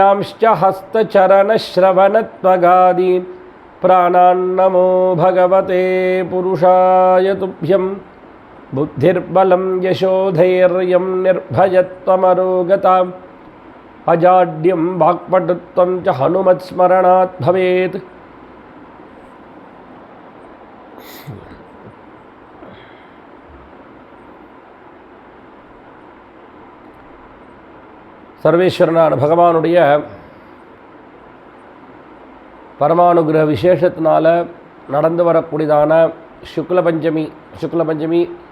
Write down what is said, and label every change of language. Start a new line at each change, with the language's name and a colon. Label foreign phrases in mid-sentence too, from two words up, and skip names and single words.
Sanskrit: अन्यांश्च हस्तचरणश्रवणत्वगादीन् प्राणान्नमो भगवते पुरुषाय तुभ्यं बुद्धिर्बलं यशोधैर्यं निर्भयत्वमरोगताम् अजाड्यं वाक्पटुत्वं च हनुमत्स्मरणात् भवेत्।
Tamil: சர்வேஸ்வரனான பகவானுடைய பரமானுகிரக விசேஷத்தினால நடந்து வரக்கூடியதான சுக்ல பஞ்சமி